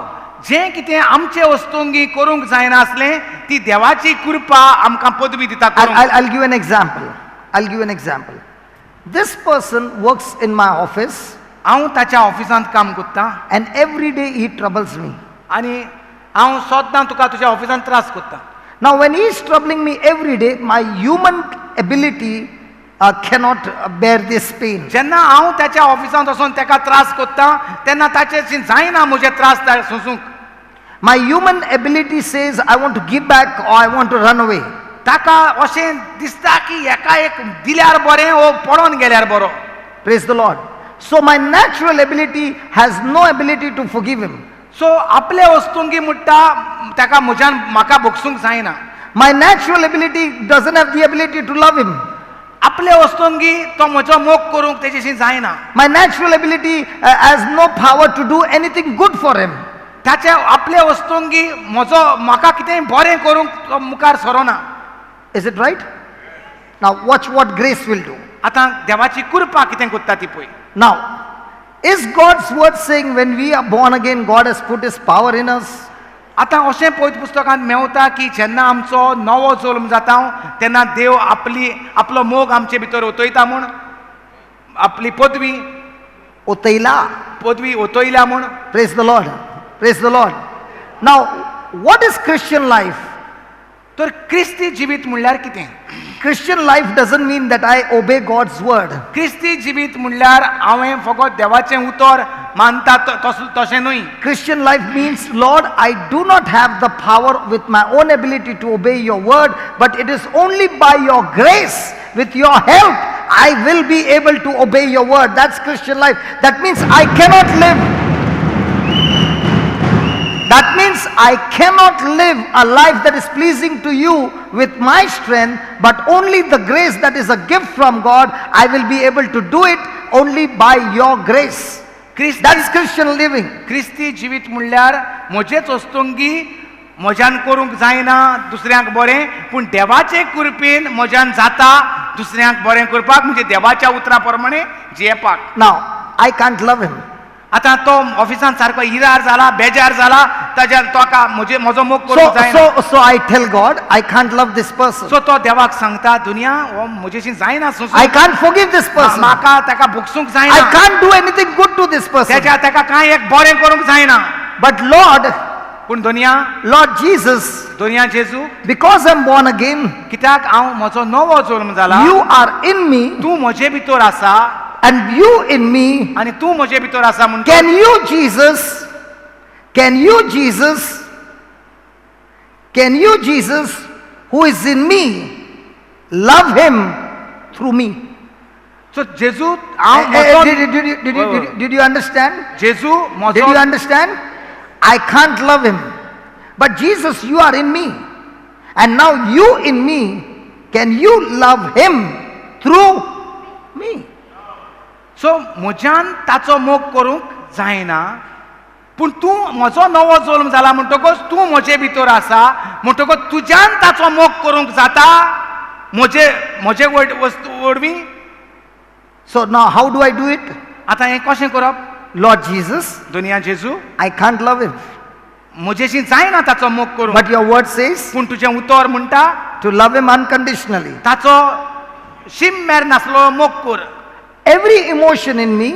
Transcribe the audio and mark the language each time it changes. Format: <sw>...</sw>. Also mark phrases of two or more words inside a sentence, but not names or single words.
<kok>जें कितें आमचे वस्तुंगी करूंक जायना आसलें ती देवाची कृपा आमकां पदवी दिता करूंक.</kok> <en>I'll give you an example. I'll give you an example. This person works in my office</en> <kok>हांव ताच्या ऑफिसांत काम कोत्तां</kok> <en>and every day he troubles me.</en> <kok>आनी हांव सोदतां तुका तुज्या ऑफिसांत त्रास कोत्तां.</kok> <en>Now when he is troubling me every day, my human ability cannot bear this pain.</en> <kok>जेन्ना हांव त्याच्या ऑफिसांत वचून ताका त्रास कोत्तां तेन्ना ताचेर जायना म्हजे त्रास सोंसूंक.</kok> <en>My human ability says I want to give back or I want to run away.</en> <kok>ताका अशें दिसता की एका एक दिल्यार बरें वो पडोन गेल्यार बरो.</kok> <en>Praise the Lord. So my natural ability has no ability to forgive him.</en> <kok>सो आपले वस्तुंगी म्हणटा ताका म्हाका भोगसूंक जायना.</kok> <en>My natural ability doesn't have the ability to love him.</en> <kok>आपले वस्तुंगी तो म्हजो मोग करूंक तेजेशी जायना.</kok> <en>My natural ability has no power to do anything good for him.</en> <kok>ताचे आपले वस्तुंगी म्हाका कितें बरें करूंक तो मुखार सरोना.</kok> <en>Is it right? Now watch what grace will do.</en> <kok>आतां देवाची कृपा कितें कोत्ता ती पळय.</kok> <en>Now, is God's word saying when we are born again, God has put his power in us?</en> <kok>आतां अशें पळयत पुस्तकांत मेवता की जेन्ना आमचो नवो जल्म जाता तेन्ना देव आपलो मोग आमचे भितर ओतयता म्हूण आपली पदवी ओतयल्या म्हूण.</kok> <en>Praise the Lord. Praise the Lord. Now, what is Christian life?</en> <kok>तर क्रिस्ती जिवीत म्हणल्यार कितें?</kok> <en>Christian life doesn't mean that I obey God's word.</en> <kok>क्रिस्ती जिवीत म्हणल्यार हांवें फकत देवाचें उतर मानता तशें न्हय.</kok> <en>Christian life means, Lord, I do not have the power with my own ability to obey your word, but it is only by your grace, with your help, I will be able to obey your word. That's Christian life. That means I cannot live. That means I cannot live a life that is pleasing to you with my strength, but only the grace that is a gift from God, I will be able to do it only by your grace. That's Christian living.</en> <kok>क्रिस्ती जिवीत म्हणल्यार म्हजेच वस्तुंगी म्हज्यान करूंक जायना दुसऱ्यांक बरें, पूण देवाचे कृपेन म्हज्यान जाता दुसऱ्यांक बरें करपाक, म्हणजे देवाच्या उतरा प्रमाणे जियेपाक.</kok> <en>Now, I can't love him.</en> <kok>आतां तो ऑफिसांत सारको इरार जाला, बेजार जाला, ताका म्हजो मोग करूंक जायना.</kok> <en>So I tell God, I can't love this person.</en> <kok>सो तो देवाक सांगता, दुनिया हो म्हजेशी जायना सोंसूंक.</kok> <en>I can't forgive this person.</en> <kok>म्हाका ताका भोगसूंक जायना.</kok> <en>I can't do anything good to this person.</en> <kok>ताका कांय एक बरें करूंक जायना.</kok> <en>But Lord,</en> <kok>पूण दुनिया,</kok> <en>Lord Jesus,</en> <kok>दुनिया जेजू,</kok> <en>because I'm born again,</en> <kok>कित्याक हांव म्हजो नवो जल्म जाला,</kok> <en>you are in me,</en> <kok>तूं म्हजे भितर आसा</kok> <en>and you in me.</en> <kok>आनी तूं म्हजे भितर आसा म्हणटा.</kok> <en>Can you, Jesus, can you, Jesus, who is in me, love him through me?</en> <kok>सो जेजू हांव</kok> <en>Did you understand?</en> <kok>जेजू</kok> <en>Did</en> <kok>म्हजो</kok> <en>you understand? I can't love him. But Jesus, you are in me. And now you in me, can you love him through me?</en> <kok>सो म्हज्यान ताचो मोग करूंक जायना पूण तूं म्हजो नवो जल्म जाला म्हणटकच तूं म्हजे भितर आसा म्हणटकच तुज्यान ताचो मोग करूंक जाता म्हजे वडवीं.</kok> <en>So now how do I do it?</en> <kok>आतां हें कशें करप?</kok> <en>Lord Jesus,</en> <kok>दुनिया जेजू</kok> <en>I can't love him.</en> <kok>म्हजेशी जायना ताचो मोग करूंक</kok> <en>But your word says</en> <kok>पूण तुजें उतर म्हणटा</kok> <en>to love him unconditionally.</en> <kok>ताचो शिम्मेर नासलो मोग कर.</kok> <en>Every emotion in me</en>